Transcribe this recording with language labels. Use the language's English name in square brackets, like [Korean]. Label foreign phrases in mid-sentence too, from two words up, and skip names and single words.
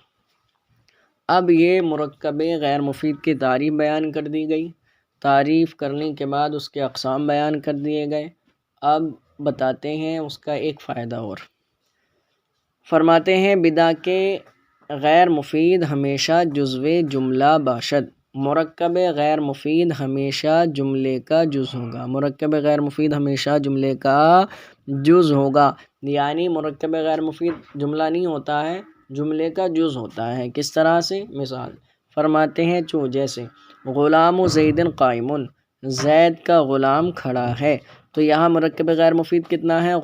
[Urdu] اب یہ مرکب غیر مفید کی تعریف بیان کر دی گئی۔ تعریف کرنے کے بعد اس کے اقسام بیان کر دیے گئے۔ اب بتاتے ہیں اس کا ایک فائدہ اور۔ فرماتے ہیں [Persian] بدا کے غیر مفید ہمیشہ جزو جملہ باشد، [Urdu] مرکب غیر مفید ہمیشہ جملے کا جز ہوگا، مرکب غیر مفید ہمیشہ جملے کا جز ہوگا، یعنی مرکب غیر مفید جملہ نہیں ہوتا ہے، جملے کا جز ہوتا ہے۔ کس طرح سے؟ مثال فرماتے ہیں جیسے [Arabic] غلام زید قائم، [Urdu] زید کا غلام کھڑا ہے، تو یہاں مرکب غیر مفید کتنا ہے؟